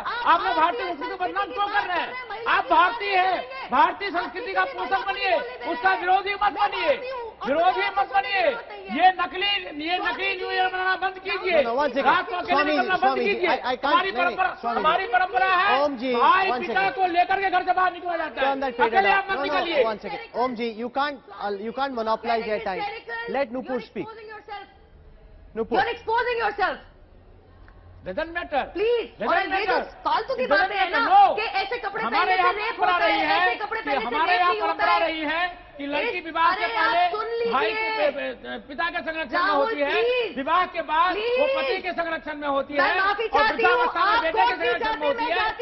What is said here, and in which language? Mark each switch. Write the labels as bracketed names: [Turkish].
[Hindi] आप लोग भारतीय संस्कृति को बदनाम क्यों कर रहे हैं? आप भारतीय हैं, भारतीय संस्कृति का पोषक बनिए, उसका विरोधी मत बनिए, विरोधी मत बनिए। ये नकली न्यू ईयर मनाना बंद कीजिए, रात को अकेले निकलना बंद कीजिए। हमारी परंपरा है भाई पिता को लेकर के घर से बाहर निकला जाता है, अकेले आप मत निकलिए। [English] Om ji, you can't monopolize your time. Let Nupur speak. Nupur. You're exposing yourself. Doesn't matter. Please. [Hindi] और ये जो फालतू की बातें हैं ना कि ऐसे कपड़े पहनने से रेप होता है, ऐसे कपड़े पहनने से रेप नहीं होता है। रही है कि लड़की विवाह से पहले भाई के पिता के संरक्षण में होती है, विवाह के बाद वो पति के संरक्षण में होती है, और वृद्धावस्था में बेटे के संरक्षण में होती है।